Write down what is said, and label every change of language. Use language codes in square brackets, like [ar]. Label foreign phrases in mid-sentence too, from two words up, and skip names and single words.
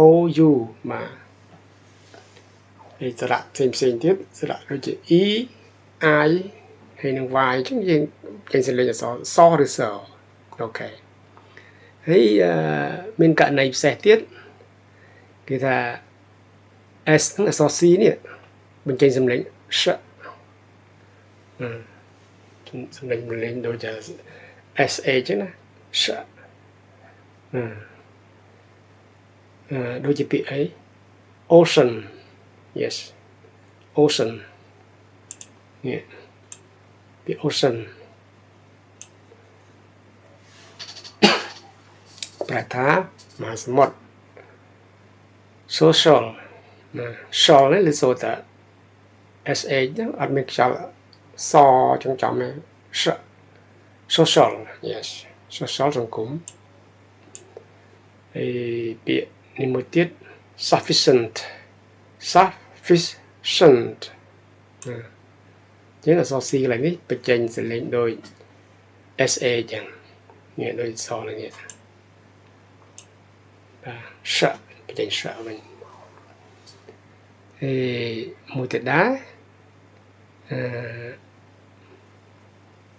[km] U បាទហើយស្រៈផ្សេងទៀតស្រៈដូចជា E I ហើយនឹង Y អញ្ចឹងយើងចេញសំឡេងអក្សរសឬសអូខេហើយមានករណីពិសេសទៀតគេថា S ហ្នឹងអក្សរ C នេះបញ្ចេញសំឡេងshសំឡេងដូចជា SA អញ្ចឹងណា sh ដូចជាពាក្យអី [en] ocean yes ocean [km] នេះពាក្យ ocean ប្រែថាមហាសមុទ្រ social ណា shall នេះឬសូតា SA ហ្នឹងអត់មានខ្យល់សចំទេ [en] social yes social [km] សង្គម ហើយពាក្យនេះមួយទៀត sufficient ចឹងអក្សរ C កន្លែងនេះបញ្ចេញសលេងដោយ SA ចឹងនេះដូចសនេះបាទ បញ្ចេញវិញហើយមួយទៀតដែរ